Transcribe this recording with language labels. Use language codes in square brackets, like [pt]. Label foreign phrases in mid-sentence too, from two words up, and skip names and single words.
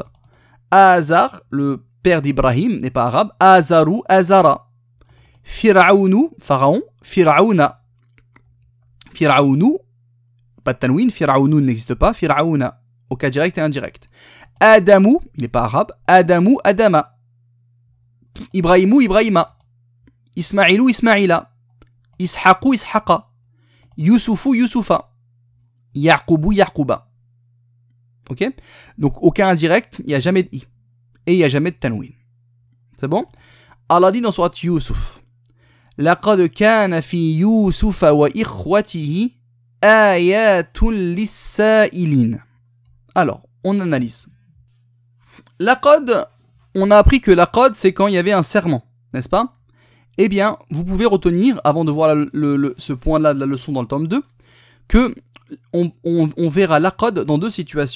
[fr] Azar, le père d'Ibrahim, n'est pas arabe. Azarou, Azara. Firaounou, pharaon. Firaouna. Firaounou, pas de tanwin. Firaounou n'existe pas. Firaouna, au cas direct et indirect. Adamou, il n'est pas arabe. Adamou, Adama. Ibrahimou, Ibrahima. Ismaïlou, Ismaïla. Ishaqou, Ishaqa. Youssoufou, Youssoufa. Yaqubu, Yaquba. Ok? Donc aucun indirect, il n'y a jamais de i. Et il n'y a jamais de tanwin. C'est bon? Allah dit dans surat Youssouf. [ar] لقد كان في يوسف وإخوته آيات للسائلين. [fr] Alors, on analyse. Laqad, on a appris que laqad, c'est quand il y avait un serment, n'est-ce pas? Eh bien, vous pouvez retenir, avant de voir ce point-là de la leçon dans le tome 2, que on verra laqad dans deux situations.